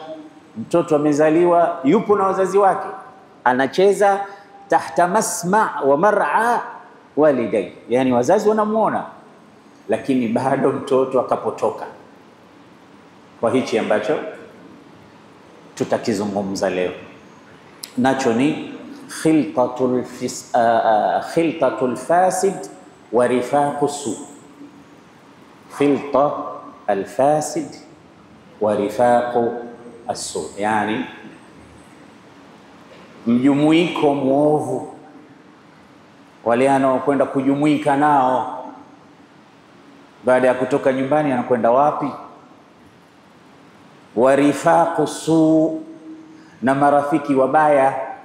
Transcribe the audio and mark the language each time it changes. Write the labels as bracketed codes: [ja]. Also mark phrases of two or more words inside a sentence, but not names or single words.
[sw] Mtoto amezaliwa, yupo na wazazi wake, anacheza [ar] تحت مسمع ومرأى والديه, [sw] yani wazazi wanamuona, lakini bado mtoto akapotoka kwa hichi ambacho tutakizungumza leo, nacho ni [ar] خلطة الفاسد ورفاق السوء. خلطة الفاسد ورفاق السوء, [sw] yani mjumuiko mwovu, wale anaokwenda kujumuika nao baada ya kutoka nyumbani, anakwenda wapi? [ar] ورفاق السوء, [sw] na marafiki wabaya.